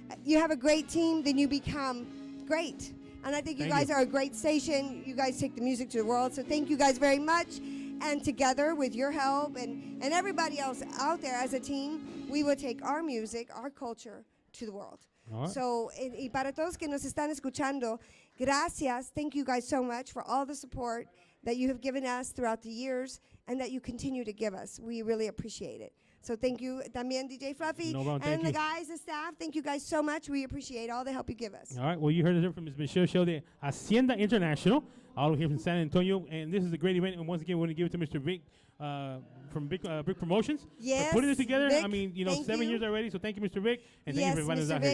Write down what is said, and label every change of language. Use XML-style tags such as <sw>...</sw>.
<en>You have a great team, then you become great. And I think you guys are a great station. You guys take the music to the world. So thank you guys very much. And together with your help and everybody else out there as a team, we will take our music, our culture to the world. All right.</en> <es>So, y para todos que nos están escuchando, gracias.</es> <en>Thank you guys so much for all the support that you have given us throughout the years and that you continue to give us. We really appreciate it. So thank you,</en> <es>también</es> <en>DJ Fluffy, and the guys, the staff. Thank you guys so much. We appreciate all the help you give us. All right. Well, you heard it from Ms. Michelle Shelby, Hacienda International, all here from San Antonio. And this is a great event. And once again, we want to give it to Mr. Vic from Brick Promotions. Yes. For putting this together. Vic, I mean, 7 years already. So thank you, Mr. Vic. And thank you for inviting us out Vic.</en>